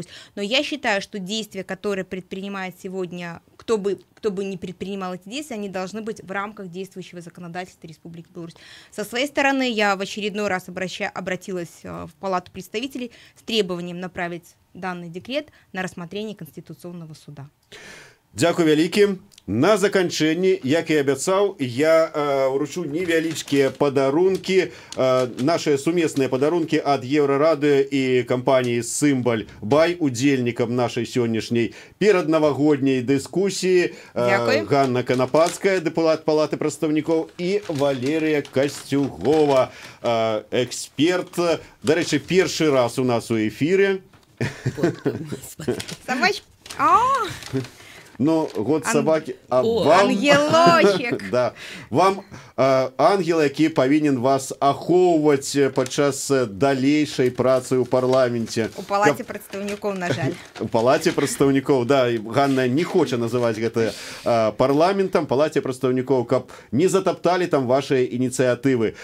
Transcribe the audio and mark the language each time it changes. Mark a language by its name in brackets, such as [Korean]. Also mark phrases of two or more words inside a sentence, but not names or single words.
[Russian] Но я считаю, что действия, которые предпринимает сегодня, кто бы ни предпринимал эти действия, они должны быть в рамках действующего законодательства Республики Беларусь. Со своей стороны, я в очередной раз обратилась в Палату представителей с требованием направить данный декрет на рассмотрение Конституционного суда. [Belarusian] Дякую вялікі. На заканчэнне, як і абяцаў, я ўручу невялічкія падарункі, нашыя сумесныя падарункі ад Еўрарадыё і кампаніі «Сымбаль Бай» удзельнікам нашай сённяшняй пераднавагодняй дыскусіі. Ганна Канапацкая, дэпутат Палаты прадстаўнікоў, і Валерія Касцюгова, эксперт. Дарэчы, першы раз у нас у эфіры. [Russian] Собачка. Ну, год собаки. Ангелочек. Да. [Belarusian] Вам ангел, які павінен вас ахоўваць падчас далейшай працы ў парламенце. У Палаце прадстаўнікоў, на жаль. У Палаце прадстаўнікоў, да. Ганна не хоча называць гэта парламентам, Палаце прадстаўнікоў, каб не затапталі там вашыя ініцыятывы.